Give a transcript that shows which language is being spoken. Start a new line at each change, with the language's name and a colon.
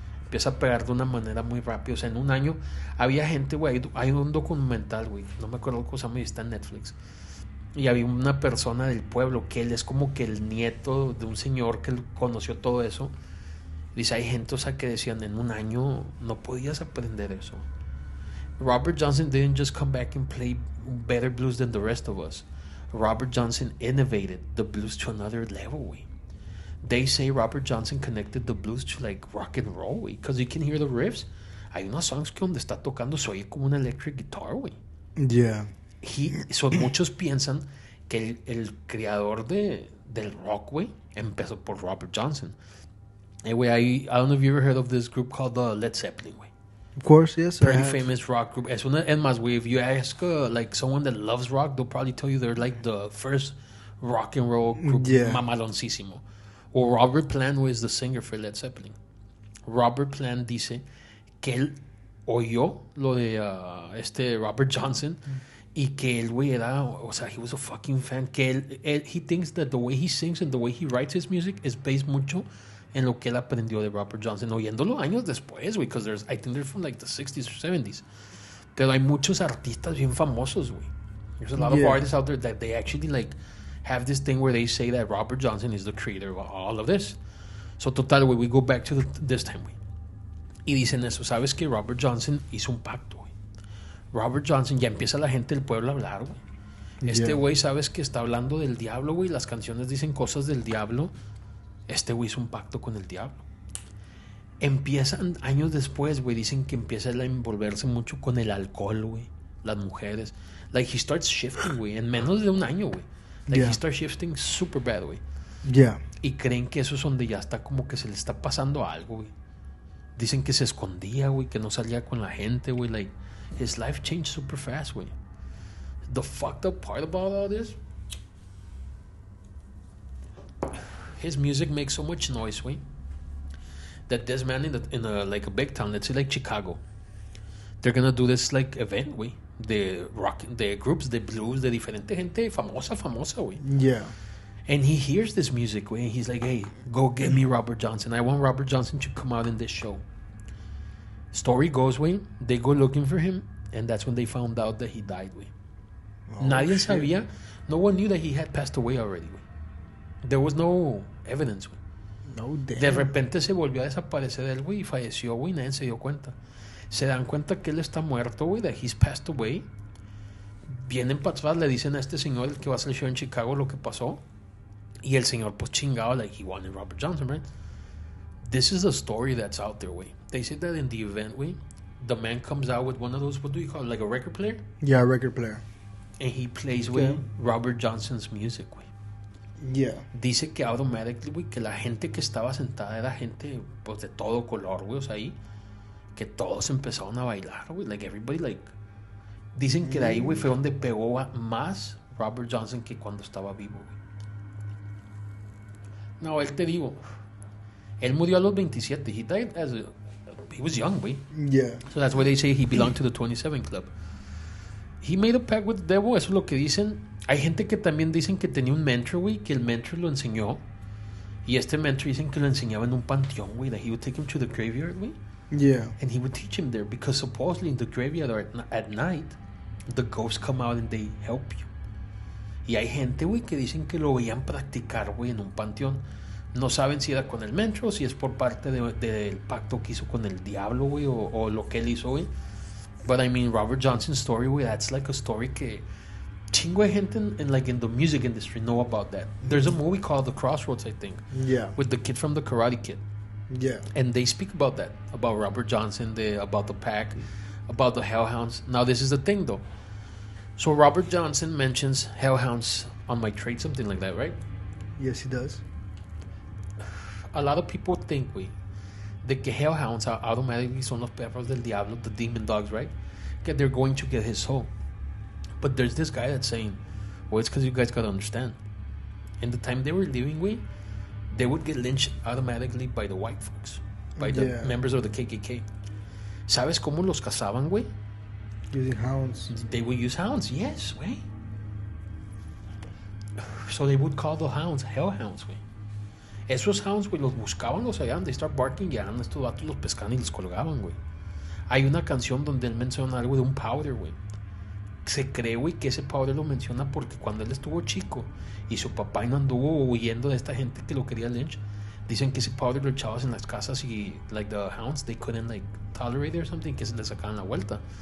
Spanish: Empieza a pegar de una manera muy rápida. O sea, en un año había gente, güey. Hay un documental, güey. No me acuerdo cómo se llama y está en Netflix. Y había una persona del pueblo que él es como que el nieto de un señor que él conoció todo eso. Dice, hay gente, o sea, que decían, en un año no podías aprender eso.
English: Robert Johnson didn't just come back and play better blues than the rest of us. Robert Johnson innovated the blues to another level, güey. They say Robert Johnson connected the blues to like rock and roll, güey. Because you can hear the riffs.
Spanish: Hay unos songs que donde está tocando se oye como una
English: electric guitar,
Spanish: güey.
English: Yeah.
Spanish: Muchos piensan que el creador del rock, güey, empezó por Robert Johnson.
English: Güey, I don't know if you ever heard of this group called Led Zeppelin, güey. Of course, yes. Pretty famous rock group.
Spanish: Es más,
English: güey, if you ask like someone that loves rock, they'll probably tell you they're like the first rock and roll group, mamaloncísimo. O Robert Plant, güey, is the singer for Led Zeppelin.
Spanish: Robert Plant dice que él oyó lo de Robert Johnson y que él, güey, era, o sea,
English: he was a fucking fan. Que he thinks that the way he sings and the way he writes his music is based
Spanish: mucho en lo que él aprendió de Robert Johnson, oyéndolo años después,
English: güey, because I think they're from like the 60s or 70s.
Spanish: Pero hay muchos artistas bien famosos, güey.
English: There's a lot of artists out there that they actually like have this thing where they say that Robert Johnson is the creator of all of this. So total, güey, we go back to this time, güey.
Spanish: Y dicen eso, ¿sabes que Robert Johnson hizo un pacto, güey? Robert Johnson, ya empieza la gente del pueblo a hablar, güey. Güey, ¿sabes que está hablando del diablo, güey? Las canciones dicen cosas del diablo. Güey hizo un pacto con el diablo. Empiezan años después, güey, dicen que empieza a envolverse mucho con el alcohol, güey, las mujeres.
English: Like, he starts shifting, güey,
Spanish: en menos de un año,
English: güey. Like, he starts shifting super bad, güey.
Spanish: Y creen que eso es donde ya está como que se le está pasando algo, güey. Dicen que se escondía, güey, que no salía con la gente, güey.
English: Like, his life changed super fast, güey. The fucked up part about all this, his music makes so much noise, güey, that this man in a like a big town, let's say like Chicago, they're gonna do this like event, güey,
Spanish: de rock, de groups, de blues, de diferente gente famosa,
English: güey. Yeah. And he hears this music, güey, and he's like, hey, go get me Robert Johnson. I want Robert Johnson to come out in this show. Story goes, güey, they go looking for him, and that's when they found out that he died, güey.
Spanish: Nadie sabía,
English: no one knew that he had passed away already, güey. There was no evidence, güey. No, damn.
Spanish: De repente se volvió a desaparecer él, güey, y falleció, güey, nadie se dio cuenta. Se dan cuenta que él está muerto, güey,
English: that he's passed away.
Spanish: Vienen para atrás, le dicen a este señor, el que va a hacer el show en Chicago, lo que pasó. Y el señor, pues, chingado,
English: like, he wanted Robert Johnson, right? This is a story that's out there, güey. They said that in the event, güey, the man comes out with one of those, what do you call it, like a record player? Yeah, a record player. And he plays, güey, Robert Johnson's music, güey. Yeah.
Spanish: Dice que
English: automatically,
Spanish: güey, que la gente que estaba sentada era gente, pues, de todo color, güey, o sea, ahí, que todos empezaron a bailar, güey,
English: like, everybody, like,
Spanish: dicen que de ahí, güey, fue donde pegó más Robert Johnson que cuando estaba vivo, güey. No, él te digo, él murió a los 27,
English: he died he was young,
Spanish: güey.
English: Yeah. So that's why they say he belonged to the 27 Club. He made a pact with the devil,
Spanish: eso es lo que dicen. Hay gente que también dicen que tenía un mentor, güey, que el mentor lo enseñó. Y este mentor dicen que lo enseñaba en un panteón, güey,
English: that he would take him to the graveyard,
Spanish: güey.
English: Yeah. And he would teach him there because supposedly in the graveyard or at night, the ghosts come out and they help you.
Spanish: Y hay gente, güey, que dicen que lo veían practicar, güey, en un panteón. No saben si era con el mentor o si es por parte del pacto que hizo con el diablo, güey, o lo que él hizo, güey.
English: But I mean, Robert Johnson's story, güey, that's like a story
Spanish: que chingo de gente
English: in the music industry know about that. There's a movie called The Crossroads, I think. Yeah. With the kid from the Karate Kid. Yeah. And they speak about that, about Robert Johnson, about the pack, about the Hellhounds. Now, this is the thing, though. So Robert Johnson mentions Hellhounds on My Trade, something like that, right? Yes, he does. A lot of people think, güey,
Spanish: de que
English: Hellhounds are automatically
Spanish: son los perros del diablo,
English: the demon dogs, right? That they're going to get his soul. But there's this guy that's saying, well, it's because you guys gotta understand. In the time they were living, güey, they would get lynched automatically by the white folks, by the members of the KKK.
Spanish: ¿Sabes cómo los cazaban, güey?
English: Using hounds. They would use hounds, yes, güey. So they would call the hounds hellhounds, güey.
Spanish: Esos hounds, güey, los buscaban, los hallaban,
English: they start barking,
Spanish: y eran estos vatos, los pescaban y los colgaban, güey. Hay una canción donde él menciona algo de un powder, güey. se cree, güey, que ese padre lo menciona porque cuando él estuvo chico y su papá no anduvo huyendo de esta gente que lo quería
English: lynch,
Spanish: dicen que ese padre lo echabas en las casas y,
English: like, the hounds, they couldn't, like, tolerate it or something,
Spanish: que se le sacaban la vuelta.